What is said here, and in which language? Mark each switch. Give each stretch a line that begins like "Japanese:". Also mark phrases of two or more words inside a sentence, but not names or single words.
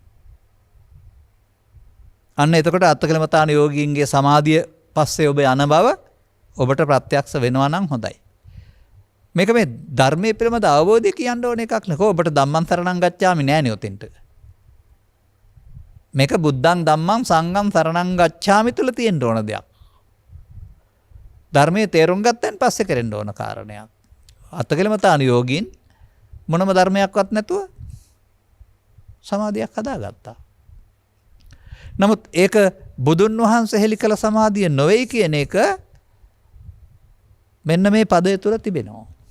Sinhala: අන්න එතකොට අත්කලමතාන යෝගීන්ගේ සමාධිය පස්සේ ඔබ යන බව ඔබට ප්‍රත්‍යක්ෂ වෙනවා නම් හොඳයි. මේක මේ ධර්මයේ පිළිබඳ අවබෝධය කියන්න ඕන එකක් නේ. ඔබට
Pali: ධම්මං සරණං ගච්ඡාමි
Sinhala: නෑනේ උතෙන්ට. මේක
Pali: බුද්ධං ධම්මං සංඝං සරණං ගච්ඡාමි
Sinhala: තුල තියෙන්න ඕන දෙයක්. ධර්මයේ තේරුම් ගත්තන් පස්සේ කරන්න ඕන කාරණයක්. අත්කලමතාන යෝගීන් මොනම ධර්මයක්වත් නැතුව සමාධියක් හදාගත්තා. නමුත් ඒක බුදුන් වහන්සේ හෙළි කළ සමාධිය නොවේ කියන එක මෙන්න මේ පදය තුල තිබෙනවා.